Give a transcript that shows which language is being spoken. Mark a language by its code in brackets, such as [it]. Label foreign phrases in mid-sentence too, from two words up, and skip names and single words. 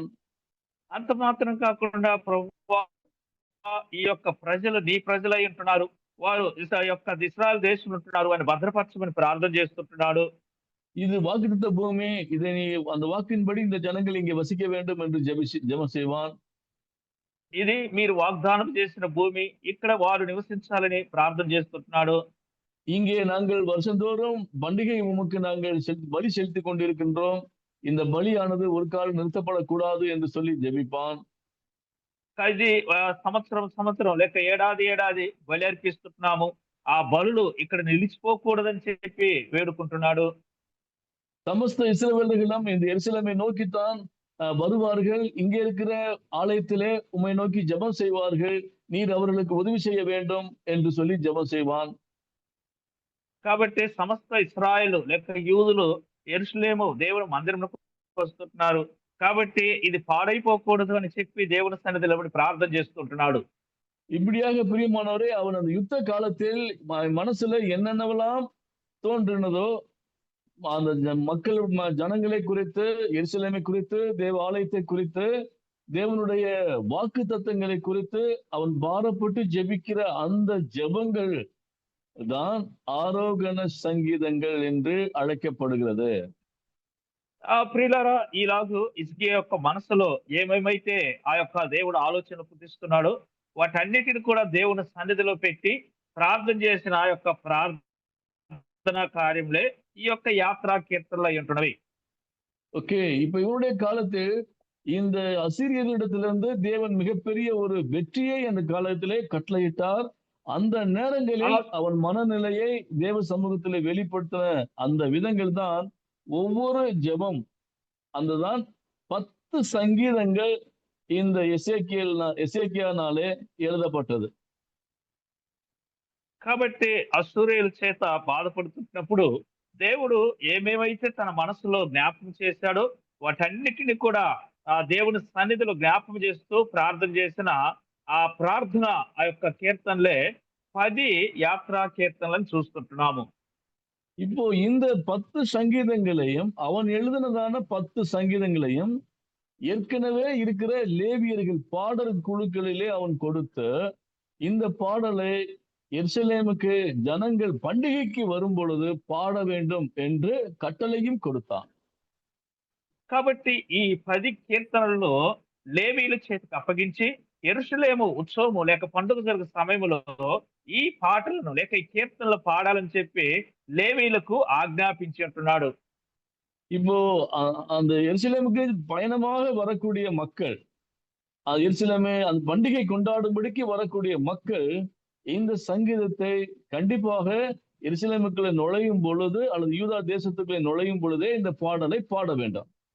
[te] అంత మాత్రం కాకుండా ప్రభువా ఈ యొక్క ప్రజలు నీ ప్రజలై ఉంటున్నారు, వారు ఇస్రాయల్ దేశం ఉంటున్నారు అని భద్రపరచమని ప్రార్థన చేస్తుంటున్నాడు. [ta] இது வாக்குத்தத்த பூமி, இதை நீ அந்த வாக்கின்படி இந்த ஜனங்கள் இங்கே வசிக்க வேண்டும் என்று ஜெபம் செய்வான். [te] ఇది మీరు వాగ్దానం చేసిన భూమి, ఇక్కడ వారు నివసించాలని ప్రార్థన చేస్తుంటున్నాడు. [ta] இங்கே நாங்கள் வருஷந்தோறும் பண்டிகை உமக்கு நாங்கள் பலி செலுத்திக் கொண்டிருக்கின்றோம், இந்த பலியானது ஒரு காலம் நிறுத்தப்படக்கூடாது என்று சொல்லி ஜெபிப்பான். [te] ఇది సంవత్సరం లేక ఏడాది బలి అర్పిస్తున్నాము, ఆ బలులు ఇక్కడ నిలిచిపోకూడదని చెప్పి వేడుకుంటున్నాడు. [ta] சமஸ்த இஸ்ரவேலர்களும் இந்த எருசலேமை நோக்கித்தான் வருவார்கள், இங்கே இருக்கிற ஆலயத்திலே உம்மை நோக்கி ஜெபம் செய்வார்கள், நீர் அவர்களுக்கு உதவி செய்ய வேண்டும் என்று சொல்லி ஜெபம் செய்வான். [te] కాబట్టి సమస్త ఇశ్రాయేలు లేక యూదులు యెరూషలేము దేవుని మందిరంలోకి వస్తుంటున్నారు, కాబట్టి ఇది పాడైపోకూడదు అని చెప్పి దేవుని సన్నిధిలో ప్రార్థన చేస్తుంటున్నాడు. [ta] இப்படியாக பிரியமானவரே, அவன் அந்த யுத்த காலத்தில் மனசுல என்னென்னவெல்லாம் தோன்றினதோ அந்த மக்கள் ஜனங்களை குறித்து, எருசலேமை குறித்து, தேவ ஆலயத்தை குறித்து, தேவனுடைய வாக்கு தத்தங்களை குறித்து அவன் பாரப்பட்டு ஜெபிக்கிற அந்த ஜெபங்கள் தான் ஆரோகண சங்கீதங்கள் என்று அழைக்கப்படுகிறது. [te] ప్రియులారా, ఈలాగు హిజ్కియా యొక్క మనసులో ఏమేమైతే ఆ యొక్క దేవుడు ఆలోచన పుట్టిస్తున్నాడో వాటన్నిటిని కూడా దేవుని సన్నిధిలో పెట్టి ప్రార్థన చేసిన ఆ యొక్క ప్రార్థనా కార్యంలో ఈ యొక్క యాత్రా కీర్తనలు అయి ఉంటున్నవి. [ta] ஓகே, இப்ப இவருடைய காலத்தில் இந்த அசீரியர்களிடத்திலிருந்து தேவன் மிகப்பெரிய ஒரு வெற்றியை அந்த காலத்திலே கட்டளையிட்டார். அந்த நேரங்களில் அவன் மனநிலையை தேவ சமூகத்திலே வெளிப்படுத்தின அந்த விதங்கள் தான் ஒவ்வொரு ஜெபம், அதுதான் 10 சங்கீதங்கள் இந்த எசேக்கியானாலே எழுதப்பட்டது. [te] కాబట్టి అసూరియల చేత బాధపడుతున్నప్పుడు దేవుడు ఏమేమైతే తన మనసులో జ్ఞాపకం చేశాడో వాటన్నిటిని కూడా ఆ దేవుని సన్నిధిలో జ్ఞాపకం చేస్తూ ప్రార్థన చేసిన ఆ ప్రార్థన ఆ యొక్క కీర్తనలే 10 యాత్రా కీర్తనలను చూస్తుంటున్నాము. [ta] இப்போ இந்த 10 சங்கீதங்களையும் அவன் எழுதினதான 10 சங்கீதங்களையும் ஏற்கனவே இருக்கிற லேவியர்கள் பாடல் குழுக்களிலே அவன் கொடுத்து இந்த பாடலை எருசலேமுக்கு ஜனங்கள் பண்டிகைக்கு வரும் பொழுது பாட வேண்டும் என்று கட்டளையும் கொடுத்தான். [te] కాబట్టి ఈ 10 కీర్తనలను లేవీయుల చేతికి అప్పగించి యెరూషలేము ఉత్సవము లేక పండుగ జరిగే సమయంలో ఈ పాటలను లేక ఈ కీర్తనలు పాడాలని చెప్పి లేవీయులకు ఆజ్ఞాపించి అంటున్నాడు. [ta] இப்போ அந்த எருசலேமுக்கு பயணமாக வரக்கூடிய மக்கள், எருசலேமை அந்த பண்டிகை கொண்டாடும்படிக்கு வரக்கூடிய மக்கள் இந்த சங்கீதத்தை கண்டிப்பாக எருசலேமுக்குள்ளே நுழையும் பொழுது அல்லது யூதா தேசத்துக்குள்ளே நுழையும் பொழுதே இந்த பாடலை பாட வேண்டும்.